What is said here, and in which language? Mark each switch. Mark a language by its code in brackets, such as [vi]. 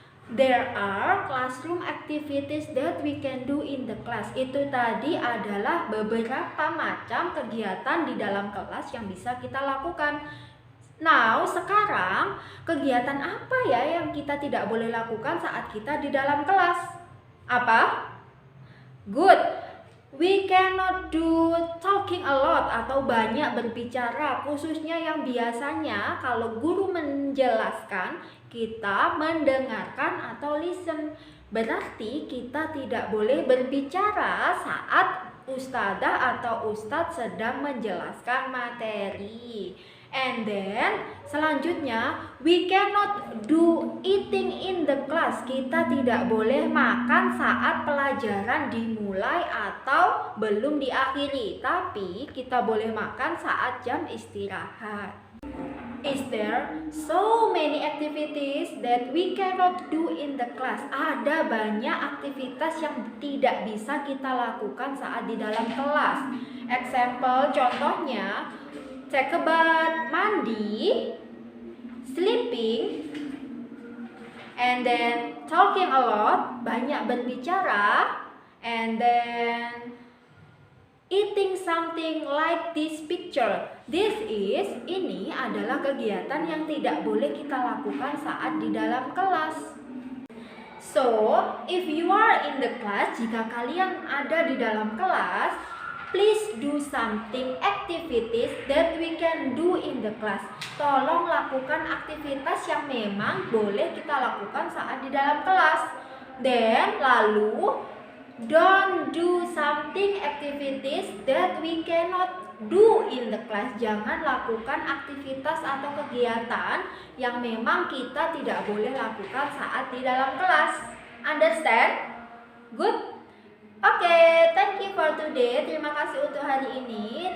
[en] There are classroom activities that we can do in the class. [id] Itu tadi adalah beberapa macam kegiatan di dalam kelas yang bisa kita lakukan. Now, sekarang kegiatan apa ya yang kita tidak boleh lakukan saat kita di dalam kelas? Apa? [en] Good. We cannot do talking a lot [id] atau banyak berbicara, khususnya yang biasanya kalau guru menjelaskan, kita mendengarkan atau listen. Berarti kita tidak boleh berbicara saat ustadzah atau ustadz sedang menjelaskan materi. [en] And then [id] selanjutnya, [en] we cannot do eating in the class. [id] Kita tidak boleh makan saat pelajaran dimulai atau belum diakhiri, tapi kita boleh makan saat jam istirahat. [en] Is there so many activities that we cannot do in the class? [id] Ada banyak aktivitas yang tidak bisa kita lakukan saat di dalam kelas. [en] Example, [id] contohnya, [en] take a bath, [id] mandi, [en] sleeping, and then talking a lot, [id] banyak berbicara, [en] and then eating something like this picture. [id] Ini adalah kegiatan yang tidak boleh kita lakukan saat di dalam kelas. [en] So, if you are in the class, [id] jika kalian ada di dalam kelas, [en] please do something activities that we can do in the class. [id] Tolong lakukan aktivitas yang memang boleh kita lakukan saat di dalam kelas. [en] Then, [id] lalu, [en] don't do something activities that we cannot do in the class. [id] Jangan lakukan aktivitas atau kegiatan yang memang kita tidak boleh lakukan saat di dalam kelas. [en] Understand? Good? Oke, thank you for today. [id] Terima kasih untuk hari ini.